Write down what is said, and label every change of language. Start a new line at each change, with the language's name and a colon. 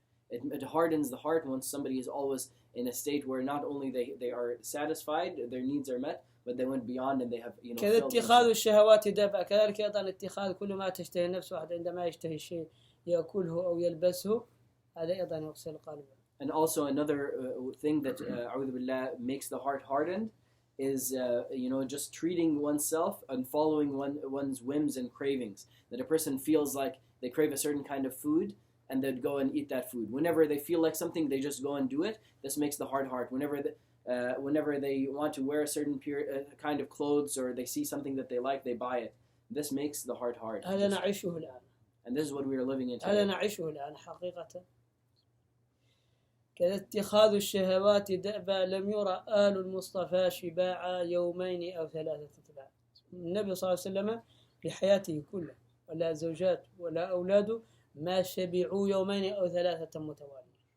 English: It hardens the heart once somebody is always in a state where not only they are satisfied, their needs are met, but they went beyond and they have
Arabic: كذا اتخاذ الشهوات دفع، كذلك أيضا اتخاذ كل ما تشتهي النفس، واحد عندما يشتهي الشيء يأكله أو يلبسه، هذا أيضا يغسل القلب.
English: And also another thing that
Arabic: أعوذ بالله
English: makes the heart hardened is just treating oneself and following one's whims and cravings. That a person feels like they crave a certain kind of food and they'd go and eat that food. Whenever they feel like something, they just go and do it. This makes the heart hard. Whenever they want to wear a certain kind of clothes or they see something that they like, they buy it. This makes the heart hard.
Arabic: هذا نعيشه الآن.
English: And this is what we are living in today.
Arabic: هذا نعيشه الآن حقيقة. كذا اتخاذ الشهوات دأبا لم يرى آل المصطفى شباعا يومين أو ثلاثة تباع. النبي صلى الله عليه وسلم في حياته كلها ولا زوجات ولا أولاده ما شبعوا يومين أو ثلاثة متوالية.